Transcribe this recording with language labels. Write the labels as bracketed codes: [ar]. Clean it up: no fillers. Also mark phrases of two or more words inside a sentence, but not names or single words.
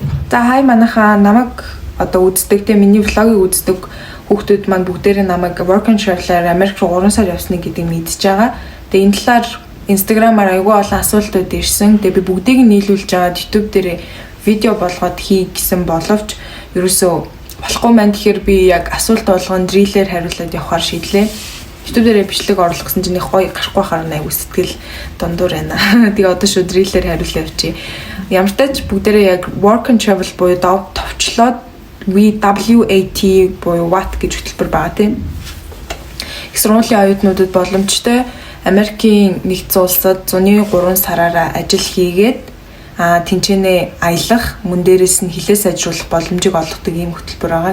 [mn] За хай манайхаа намайг одоо үздэг те миний влогийг үздэг хүүхдүүд маань бүгдээрээ намайг [en] work and travel- [mn] аар Америк руу 3 сар явсныг гэдэг мэдж байгаа. Тэгээ энэ талаар Instagram-аар аягүй олон асуултууд ирсэн. Тэгээ би бүгдийг нь нийлүүлж аваад YouTube дээр видео болгоод хий гэсэн боловч ерөөсөө болохгүй маань тэгэхээр би яг асуулт болгонд рилээр хариулаад явахаар шийдлээ. YouTube дээр бичлэг оруулах гэсэн чинь гоё гарахгүй харна аягүй сэтгэл дундуур байна. Тэгээ одоо шууд рилээр хариулаа явчих. Ямар ч тач бүгдээрээ яг [en] work and travel [mn] буюу товчлоод WAT буюу what гэж хөтөлбөр байгаа тийм. Их сургуулийн оюутнуудад боломжтой Америкийн нэгдсэн улсад 103 сараараа ажил хийгээд тэнцэнэ аялах, мөн дээрээс нь хилээ сайжруулах боломжийг олгодог ийм хөтөлбөр байгаа.